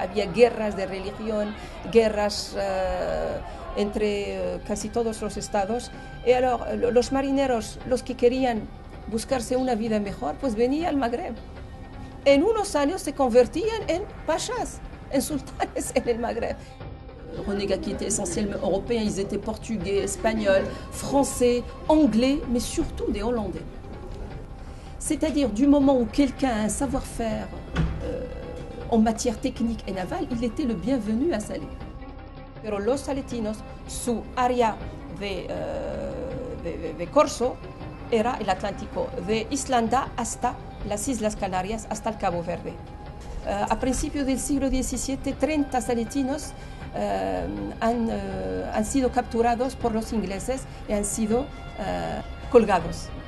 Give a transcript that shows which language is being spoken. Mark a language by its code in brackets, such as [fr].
[es] Había guerras de religión, guerras entre casi todos los estados. Y los marineros, los que querían buscarse una vida mejor, pues venían al Magreb. En unos años se convertían en pachas, en sultanes en el Magreb. [fr] Renégats qui étaient essentiellement européens, ils étaient portugais, espagnols, français, anglais, mais surtout des Hollandais. C'est-à-dire, du moment où quelqu'un a un savoir-faire en matière technique et navale, il était le bienvenu à Salé. [es] Pero los saletinos, su área de corso era el Atlántico, de Islanda hasta las Islas Canarias, hasta el Cabo Verde. A principios del siglo XVII, 30 saletinos han sido capturados por los ingleses y han sido colgados.